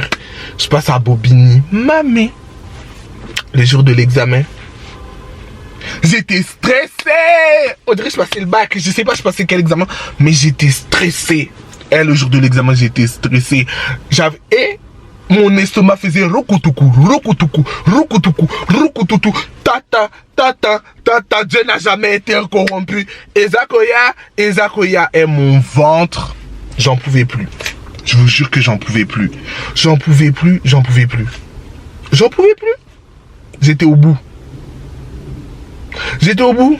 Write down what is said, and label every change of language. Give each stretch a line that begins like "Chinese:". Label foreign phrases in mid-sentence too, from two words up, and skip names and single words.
French: Je passe à Bobigny. Mamé. Le jour de l'examen. J'étais stressé. On dirait que je passais le bac. Je sais pas je passais quel examen. Mais j'étais stressé. Et le jour de l'examen, j'étais stressé. Et mon estomac faisait rokutuku, rokutuku, rokutuku, rokutuku. Tata, tata, tata. Dieu n'a jamais été corrompu. Ezakoya. Et mon ventre, j'en pouvais plus. Je vous jure que j'en pouvais plus. J'en pouvais plus. J'étais au bout. J'étais au bout.